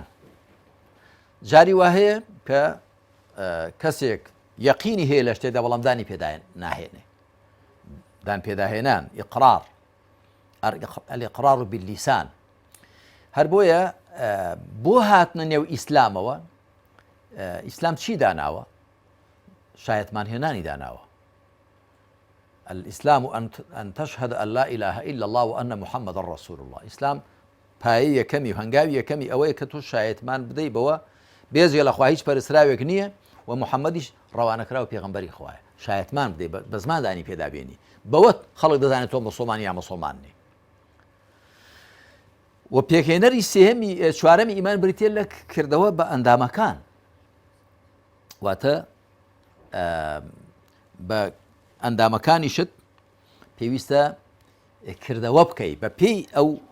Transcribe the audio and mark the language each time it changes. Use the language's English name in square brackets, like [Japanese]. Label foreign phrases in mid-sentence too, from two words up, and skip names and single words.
[Central Kurdish] جاری وا هەیە کە کەسێک یەقینی هەیە لە شتێکدا بەڵام دانی پێدا ناهێنێ. دان پێداهێنان ئیقرار، [Arabic] الإقرار باللسان [Central Kurdish] هەر بۆیە بۆ هاتنە نێو ئیسلامەوە ئیسلام چی داناوە؟ شایەتمان هێنانی داناوە. [Arabic] الإسلام أن تشهد أن لا إله إلا الله وأن محمد رسول الله. [Central Kurdish] إسلام پایە یەکەمی و هەنگاوی یەکەمی ئەوەیە کە تۆ شایەتمان بدەی بەوە بێزێ لەخوا هیچ پەرستراوێک نییە و محەممەدیش ڕەوانەکرا و پێغەمبەری خوایە شایەتمان بدەی بە زماندانی پێدابێنی بەوە خەڵک دەزانێت تۆ مسلمان یا مسلماننی. و پێکهێنەری سێهەمی چوارەمی ئیمان بریتێ لە کردەوە بە ئەندامەکان واتە بە ئەندامەکانیشت پێویستە کردەوە بکەی بە پێی ئەو